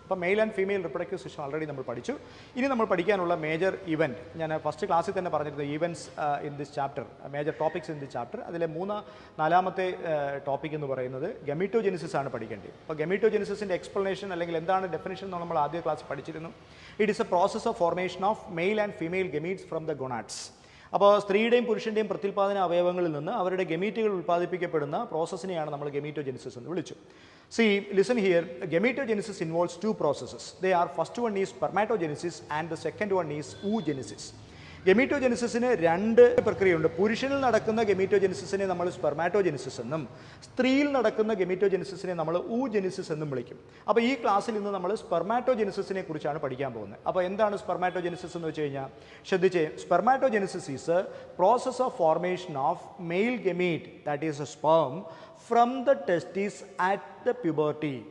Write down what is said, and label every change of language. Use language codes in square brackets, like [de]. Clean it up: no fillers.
[en] അപ്പോൾ male and female reproductive system already [ml] നമ്മൾ പഠിച്ചു. ഇനി നമ്മൾ പഠിക്കാനുള്ള [en] major event, [ml] ഞാൻ ഫസ്റ്റ് ക്ലാസ്സിൽ തന്നെ പറഞ്ഞിരുന്നു [en] Events in this chapter, major topics in this chapter. [ml] അതിലെ 4ാമത്തെ ടോപ്പിക് എന്ന് പറയുന്നത് ഗമീറ്റോജെനിസിസ് ആണ് പഠിക്കേണ്ടത്. അപ്പോൾ ഗമീറ്റോജെനിസിൻ്റെ എക്സ്പ്ലനേഷൻ അല്ലെങ്കിൽ എന്താണ് ഡെഫിനിഷൻ എന്ന് നമ്മൾ ആദ്യ ക്ലാസ് പഠിച്ചിരുന്നു. [en] It is a process of formation of male and female gametes from the gonads. [ml] അപ്പോൾ സ്ത്രീയുടെയും പുരുഷൻ്റെയും പ്രത്യുൽപാദന അവയവങ്ങളിൽ നിന്ന് അവരുടെ ഗമീറ്റുകൾ ഉൽപ്പാദിപ്പിക്കപ്പെടുന്ന പ്രോസസ്സിനെയാണ് നമ്മൾ ഗമീറ്റോജെനിസിസ് എന്ന് വിളിച്ചു. [en] See, listen here, gametogenesis involves 2 processes. They are, first one is spermatogenesis and the second one is oogenesis. [ml] ഗമീറ്റോജെനിസിന് 2 പ്രക്രിയയുണ്ട്. പുരുഷനിൽ നടക്കുന്ന ഗമീറ്റോജെനിസിനെ നമ്മൾ സ്പെർമാറ്റോജെനിസിസ് എന്നും സ്ത്രീയിൽ നടക്കുന്ന ഗമീറ്റോജെനിസിനെ നമ്മൾ ഊജെനിസിസ് എന്നും വിളിക്കും. അപ്പോൾ ഈ ക്ലാസ്സിൽ നിന്ന് നമ്മൾ സ്പെർമാറ്റോജെനിസിനെ കുറിച്ചാണ് പഠിക്കാൻ പോകുന്നത്. അപ്പോൾ എന്താണ് സ്പെർമാറ്റോജെനിസിസ് എന്ന് വെച്ച് കഴിഞ്ഞാൽ ശ്രദ്ധിച്ചേ, [en] Spermatogenesis is a process of formation of male gamete, that is a sperm, from the testis at the puberty.